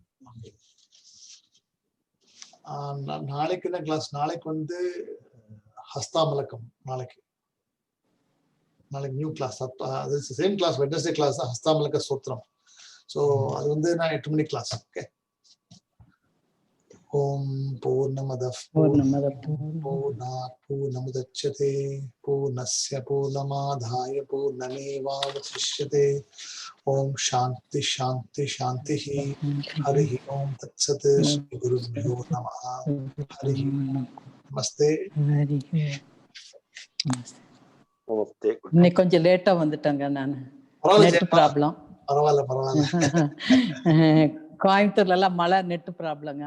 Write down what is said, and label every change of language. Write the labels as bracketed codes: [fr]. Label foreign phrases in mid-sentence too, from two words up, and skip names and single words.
[ta] நாளைக்கு என்ன கிளாஸ்? நாளைக்கு வந்து ஹஸ்தாமலக்கம். நாளைக்கு [en] new class. [ta] அது [en] same class, Wednesday class [ta] தான், ஹஸ்தாமலக்க சூத்திரம். ஸோ அது வந்து நான் 8 மணி கிளாஸ். ஓகே. [sa] ॐ पूर्णमदः पूर्णात् पूर्णमुदच्यते पूर्णस्य पूर्णमादाय पूर्णमेवावशिष्यते. ॐ शान्ति शान्ति शान्ति. हरि ॐ तत्सत्. श्री गुरुभ्यो नमः। हरि नमस्ते. [ta] இன்னைக்கு கொஞ்சம் லேட்டா வந்துட்டேங்க நான். [en] net problem. [ta] பரவாயில்ல. கோயம்புத்தூர்ல எல்லாம் மழை, [en] net problemங்க.